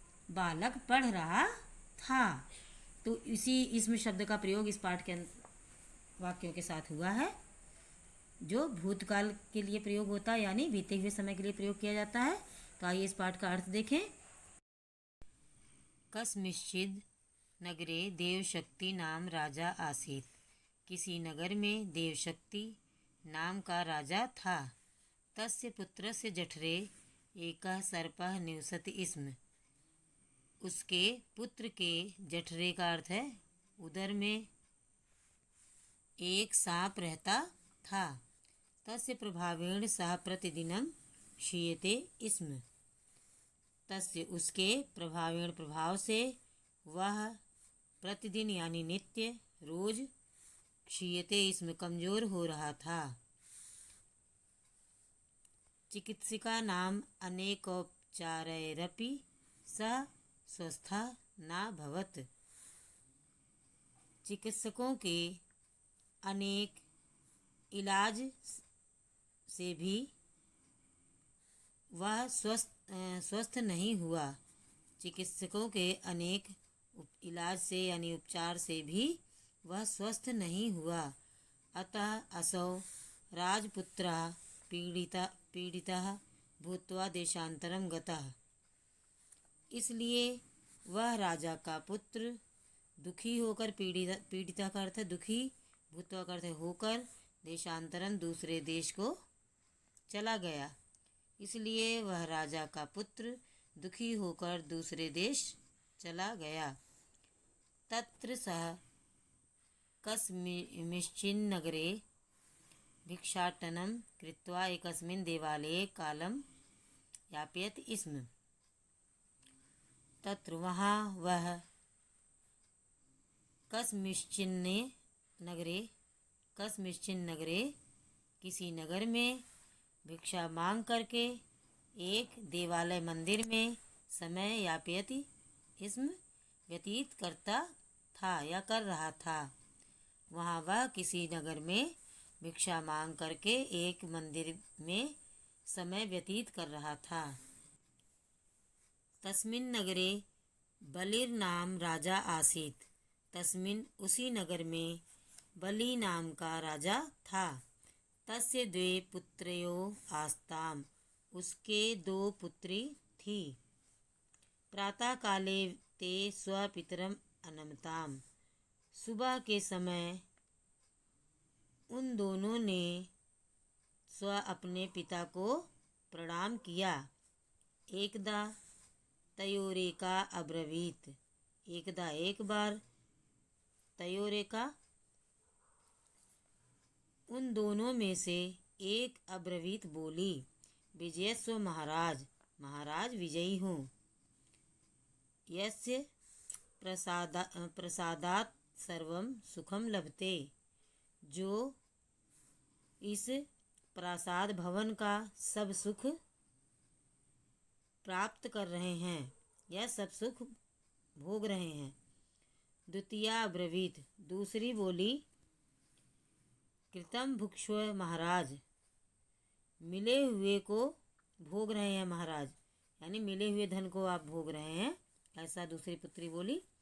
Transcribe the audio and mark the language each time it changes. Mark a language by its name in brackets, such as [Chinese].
[Hindi] बालक पढ़ रहा था। तो इसी इसम शब्द का प्रयोग इस पाठ के वाक्यों के साथ हुआ है, जो भूतकाल के लिए प्रयोग होता है, यानी बीते हुए समय के लिए प्रयोग किया जाता है। तो आइए इस पाठ का अर्थ देखें। [Sanskrit] कस्मिश्चिद नगरे देवशक्ति नाम राजा आसीत। [Hindi] किसी नगर में देवशक्ति नाम का राजा था। [Sanskrit] तस्य पुत्रस्य जठरे एकः सर्पः निवसति स्म। [Hindi] उसके पुत्र के जठरे का अर्थ है उदर में एक सांप रहता था। [Sanskrit] तस्य प्रभावेण सह प्रतिदिनं क्षीयते स्म। [Hindi] तस्य उसके प्रभावेण प्रभाव से वह प्रतिदिन यानी नित्य रोज [Sanskrit] क्षीयते स्म [Hindi] कमजोर हो रहा था। [Sanskrit] चिकित्सिका नाम अनेकोपचारैरपि सः स्वस्था नाभवत्। [Hindi] चिकित्सकों के अनेक इलाज से भी वह स्वस्थ नहीं हुआ। चिकित्सकों के अनेक इलाज से यानी उपचार से भी वह स्वस्थ नहीं हुआ। [Sanskrit] अतः असौ राजपुत्रः पीड़ितः भूत्वा देशांतरं गतः। [Hindi] इसलिए वह राजा का पुत्र दुखी होकर, पीड़िता का अर्थ है दुखी, भूत्वा का अर्थ है होकर, देशांतरन दूसरे देश को चला गया। इसलिए वह राजा का पुत्र दुखी होकर दूसरे देश चला गया। [Sanskrit] तत्र सः कस्मिंश्चिन् नगरे भिक्षाटनं कृत्वा एकस्मिन् देवालये कालं यापयत् स्म। [Hindi] तत्र वहाँ वह [Sanskrit] कस्मिंश्चिन् नगरे [Hindi] किसी नगर में भिक्षा मांग करके एक देवालय मंदिर में समय [Sanskrit] यापयति स्म [Hindi] व्यतीत करता था या कर रहा था। वहाँ वह किसी नगर में भिक्षा मांग करके एक मंदिर में समय व्यतीत कर रहा था। [Sanskrit] तस्मिन् नगरे बलिर्नाम राजा आसीत। [Hindi] तस्मिन् उसी नगर में बलि नाम का राजा था। [Sanskrit] तस्य द्वे पुत्रयो आस्ताम। [Hindi] उसके दो पुत्री थी। [Sanskrit] प्रातः काले ते स्वपितरम अनमताम। [Hindi] सुबह के समय उन दोनों ने अपने पिता को प्रणाम किया। [Sanskrit] एकदा तयोरेका अब्रवीत। [Hindi] एकदा एक बार, तयोरेका उन दोनों में से एक अब्रवीत बोली, [Sanskrit] विजयस्व महाराज, [Hindi] महाराज विजयी हूँ। [Sanskrit] यस्य प्रसादात् सर्वं सुखम लभते। [Hindi] जो इस प्रासाद भवन का सब सुख प्राप्त कर रहे हैं या सब सुख भोग रहे हैं। [Sanskrit] द्वितीया अब्रवीत, [Hindi] दूसरी बोली, [Sanskrit] कृतं भुक्ष्व महाराज, [Hindi] मिले हुए को भोग रहे हैं महाराज, यानी मिले हुए धन को आप भोग रहे हैं, ऐसा दूसरी पुत्री बोली।